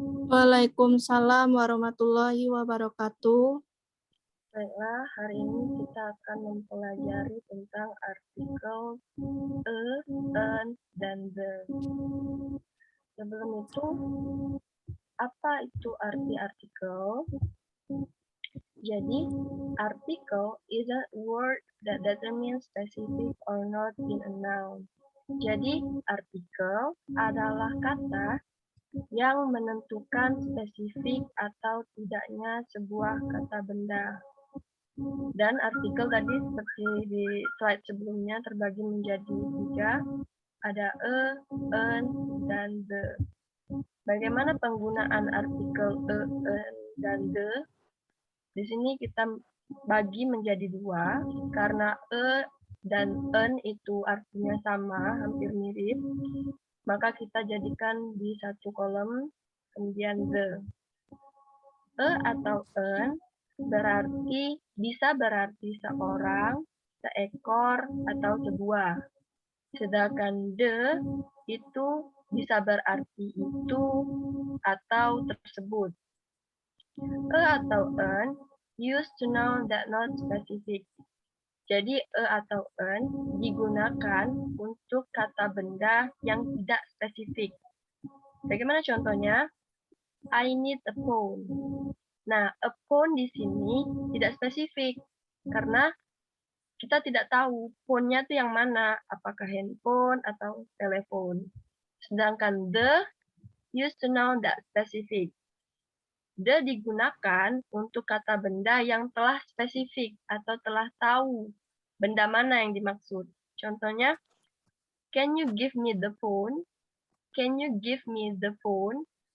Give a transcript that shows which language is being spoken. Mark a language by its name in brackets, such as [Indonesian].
[Indonesian] Waalaikumsalam warahmatullahi wabarakatuh. Baiklah, hari ini kita akan mempelajari tentang artikel an, dan the. Sebelum itu, apa itu arti artikel? [English] Jadi, article is a word that determines specific or not in a noun. [Indonesian] Jadi, artikel adalah kata yang menentukan spesifik atau tidaknya sebuah kata benda. Dan artikel tadi seperti di slide sebelumnya terbagi menjadi 3, ada an, dan the. Bagaimana penggunaan artikel an, dan the? Di sini kita bagi menjadi 2, karena dan an itu artinya sama, hampir mirip, maka kita jadikan di satu kolom, kemudian the. Atau an berarti bisa berarti seorang, seekor, atau sebuah. Sedangkan the itu bisa berarti itu atau tersebut. [English] Atau an used to noun that not specific. [Indonesian] Jadi atau an digunakan untuk kata benda yang tidak spesifik. Bagaimana contohnya? [English] I need a phone. [Indonesian] Nah, a phone di sini tidak spesifik karena kita tidak tahu phone-nya itu yang mana, apakah handphone atau telepon. [English] Sedangkan the used to noun that specific. [Indonesian] The digunakan untuk kata benda yang telah spesifik atau telah tahu benda mana yang dimaksud. [English] Contohnya, can you give me the phone? Can you give me the phone?